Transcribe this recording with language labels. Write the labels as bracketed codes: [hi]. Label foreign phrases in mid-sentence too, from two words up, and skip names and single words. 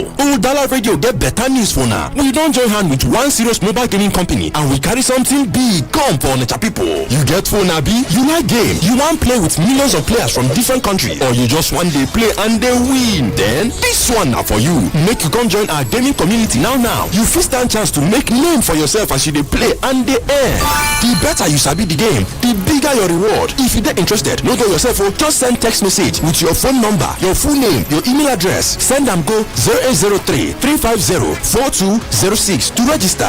[pcm] Udala Radio get better news for now. We don't join hand with one serious mobile gaming company and we carry something big come for Onitsha people. You get phone abi? You like game? You want play with millions of players from different countries, or you just one day play and they win? Then this one now for you. Make you come join our gaming community now. You fit stand chance to make name for yourself as you dey play and dey earn. The better you sabi the game, the bigger your reward. If you dey interested, no go yourself o. Just send text message with your phone number, your full name, your email address. Send am go 0803-350-4206 to register.